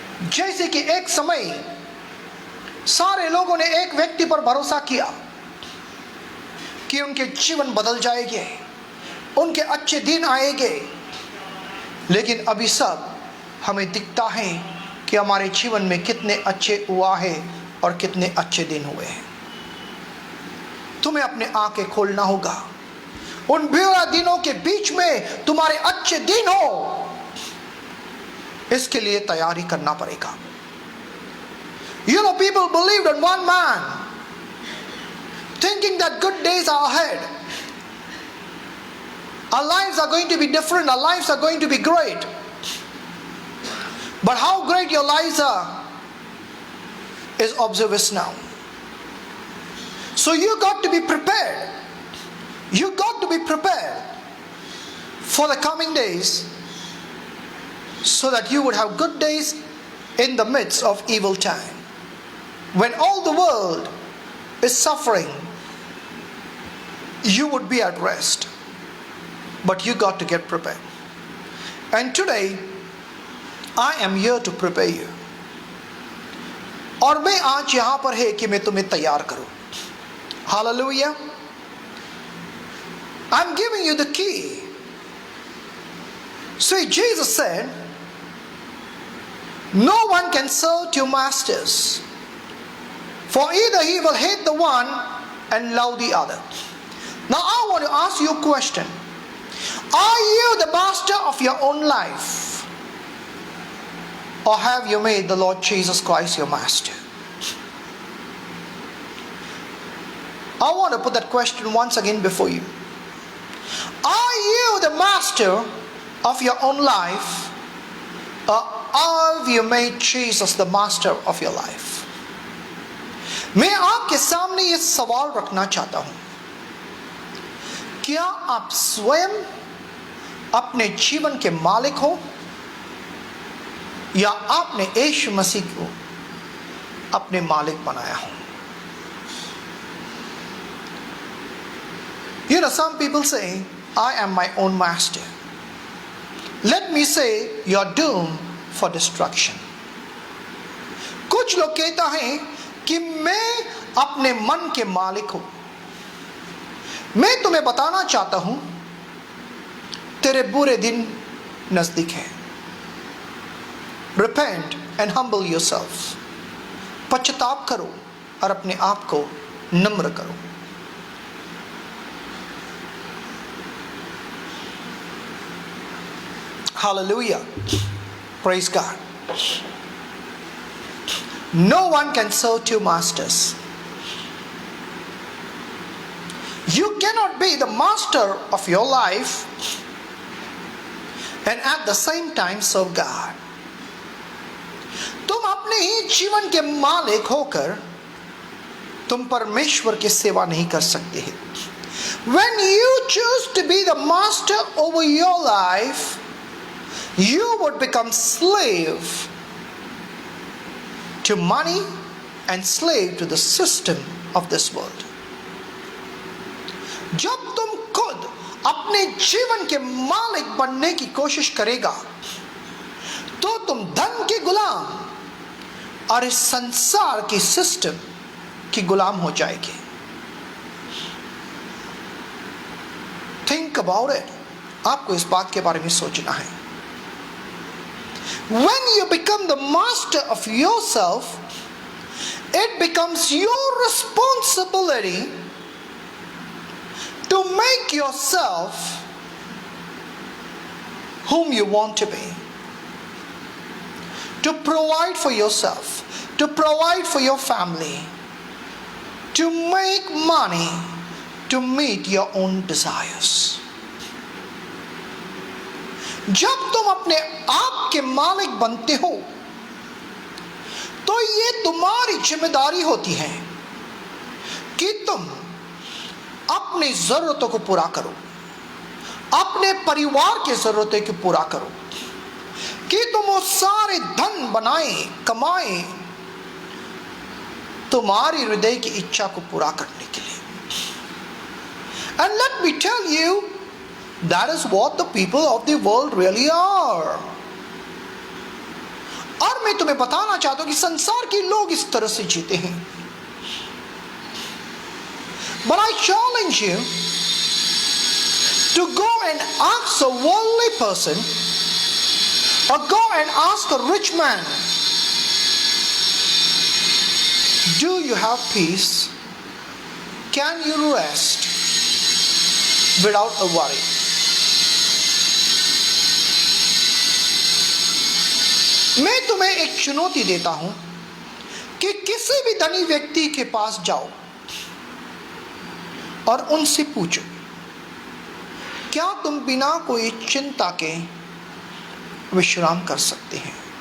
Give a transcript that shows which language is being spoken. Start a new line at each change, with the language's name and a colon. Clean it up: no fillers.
Hindi: जैसे कि एक समय सारे लोगों ने एक व्यक्ति पर भरोसा किया कि उनके जीवन बदल जाएंगे, उनके अच्छे दिन आएंगे, लेकिन अभी सब हमें दिखता है कि हमारे जीवन में कितने अच्छे हुआ है और कितने अच्छे दिन हुए हैं। तुम्हें अपने आंखें खोलना होगा। उन बुरे दिनों के बीच में तुम्हारे अच्छे दिन हो, इसके लिए तैयारी करना पड़ेगा।
English: You know, people believed in one man, thinking that good days are ahead. Our lives are going to be different. Our lives are going to be great. But how great your lives are is obvious now. So you got to be prepared. You got to be prepared for the coming days, so that you would have good days in the midst of evil time. When all the world is suffering, you would be at rest. But you got to get prepared. And today, I am here to prepare you.
Hindi: और मैं आज यहां पर है कि मैं तुम्हें तैयार करूं।
English: Hallelujah. I'm giving you the key. See, Jesus said, no one can serve two masters, for either he will hate the one and love the other. Now I want to ask you a question. Are you the master of your own life, or have you made the Lord Jesus Christ your master? I want to put that question once again before you. Are you the master of your own life, or have you made Jesus the master of your life?
Hindi: मैं आपके सामने ये सवाल रखना चाहता हूं, क्या आप स्वयं अपने जीवन के मालिक हो, या आपने यीशु मसीह को अपने मालिक बनाया हो?
English: You know, some people say, I am my own master. Let me say, you're doomed for destruction.
Hindi: कुछ लोग कहता है कि मैं अपने मन के मालिक हूं। मैं तुम्हें बताना चाहता हूं, तेरे बुरे दिन नजदीक है।
English: Repent and humble yourself.
Hindi: पश्चाताप करो और अपने आप को नम्र करो।
English: Hallelujah. Praise God. No one can serve two masters. You cannot be the master of your life and at the same time serve God.
Hindi: तुम अपने ही जीवन के मालिक होकर तुम परमेश्वर की सेवा नहीं कर सकते हैं.
English: When you choose to be the master over your life, you would become slave to money and slave to the system of this world.
Hindi: जब तुम खुद अपने जीवन के मालिक बनने की कोशिश करेगा तो तुम धन के गुलाम और इस संसार की सिस्टम की गुलाम हो जाएगी.
English: Think about it.
Hindi: आपको इस बात के बारे में सोचना है.
English: When you become the master of yourself, it becomes your responsibility to make yourself whom you want to be, to provide for yourself, to provide for your family, to make money, to meet your own desires.
Hindi: जब तुम अपने आप के मालिक बनते हो तो ये तुम्हारी जिम्मेदारी होती है कि तुम अपनी जरूरतों को पूरा करो, अपने परिवार की जरूरतें को पूरा करो, कि तुम वो सारे धन बनाए कमाए तुम्हारी हृदय की इच्छा को पूरा करने के लिए.
English: And let me tell you, that is what the people of the world really are.
Hindi: और मैं तुम्हें बताना चाहता हूं कि संसार के लोग इस तरह से जीते हैं.
English: But I challenge you to go and ask a worldly person or go and ask a rich man, do you have peace? Can you rest without a worry?
Hindi: मैं तुम्हें एक चुनौती देता हूं कि किसी भी धनी व्यक्ति के पास जाओ और उनसे पूछो, क्या तुम बिना कोई चिंता के विश्राम कर सकते हैं?